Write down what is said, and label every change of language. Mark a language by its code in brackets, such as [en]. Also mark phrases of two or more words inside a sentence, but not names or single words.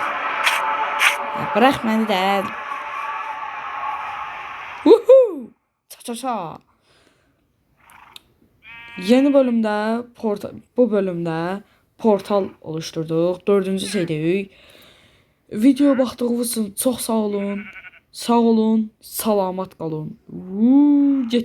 [tr] Bırak beni de. Woohoo! Ça ça ça. Yeni bölümde bu bölümde portal oluşturduk. [az] Dördüncü seriyi. Video baxdığınız için çox sağ olun. Sağ olun, salamat qalın. Getdim.